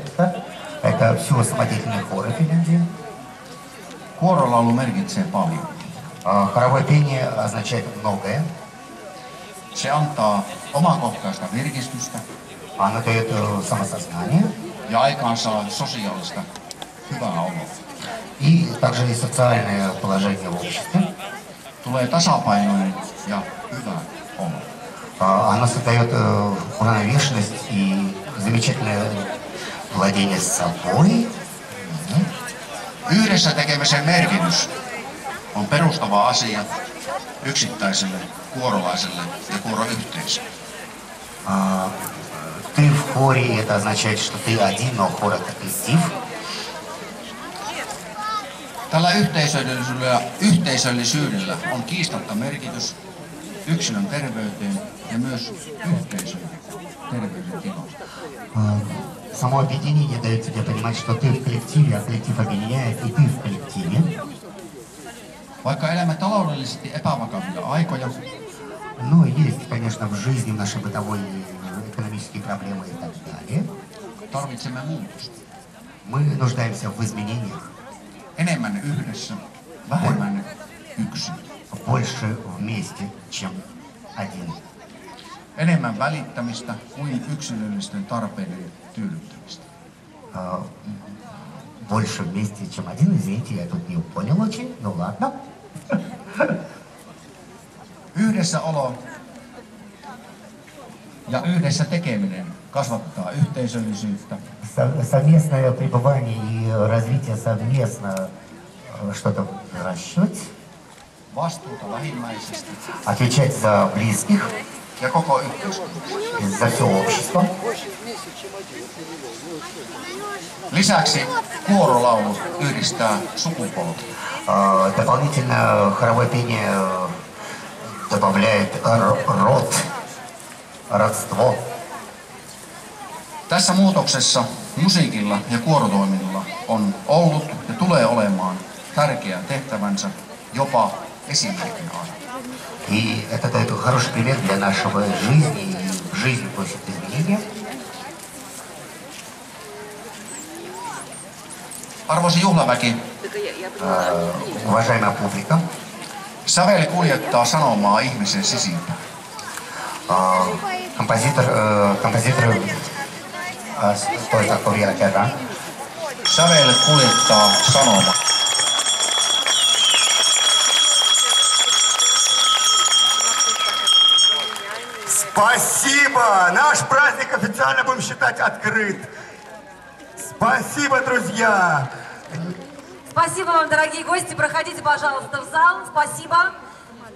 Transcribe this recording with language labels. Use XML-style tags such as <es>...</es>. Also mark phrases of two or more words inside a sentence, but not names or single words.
<ru>Это все самодеятельные хоры Финляндии.</ru> <fi>Kuorolaulu merkitsee paljon.</fi> <ru>Хоровое пение означает многое.</ru> <fi>Se antaa omakohtaista virkistystä</fi> <ru>Оно дает самосознание</ru> <fi>ja aikaansaa sosiaalista hyvää oloa.</fi> <ru>и также и социальное положение в обществе.</ru> <fi>Tulee tasapainoinen ja hyvä olo.</fi> <ru>Оно создает уравновешенность и замечательное владение собой.</ru> <fi>Yhdessä tekemisen merkitys on perustava asia yksittäiselle kuorolaiselle ja kuoroyhteisölle.</fi> <ru>Ты в хоре, это означает, что ты один, но хор это коллектив.</ru> <fi>Tällä yhteisöllisyydellä on kiistatta merkitys yksilön terveyteen ja myös yhteisön terveydentilaan.</fi> <ru>Само объединение дает тебе понимать, что ты в коллективе, а коллектив объединяет, и ты в коллективе.</ru> <fi>Vaikka elämme taloudellisesti epävakavia aikoja,</fi> <ru>Но есть, конечно, в жизни, в нашей бытовой экономические проблемы и так далее.</ru> <fi>tarvitsemme muutosta.</fi> <ru>Мы нуждаемся в изменениях.</ru> <fi>Enemmän yhdessä, vähemmän yksin.</fi> <ru>Больше вместе, чем один.</ru> <fi>Enemmän välittämistä kuin yksilöllisten tarpeiden tyydyttämistä.</fi> <ru>Больше вместе, чем один. Извините, я тут не понял очень. Ну ладно.</ru> <fi>Yhdessäolo ja yhdessä tekeminen kasvattaa yhteisöllisyyttä.</fi> <ru>Совместное пребывание и развитие совместно что-то выращивать.</ru> <fi>Vastuuta lähimmäisestä</fi> <ru>Отвечать за близких,</ru> <fi>ja koko yhteiskuntaa.</fi> <ru>за все общество.</ru> <fi>Lisäksi kuorolaulu yhdistää sukupolvia.</fi> <ru>Дополнительно хоровое пение добавляет род, родство.</ru> <fi>Tässä muutoksessa musiikilla ja kuorotoiminnalla on ollut ja tulee olemaan tärkeä tehtävänsä jopa esimerkin aina.</fi> <ru>И это дает хороший пример для нашего жизни, и в жизни просит изменения.</ru> <fi>Arvoisa juhlaväki,</fi> <ru>Уважаемая публика,</ru> <fi>sävel kuljettaa sanomaa ihmisen sisimpään.</fi> <ru>композитор, стой, так,</ru> <fi>vielä kerran. Sävel kuljettaa sanomaa.</fi> <ru>Спасибо! Наш праздник официально будем считать открыт. Спасибо, друзья! Спасибо вам, дорогие гости. Проходите, пожалуйста, в зал.</ru>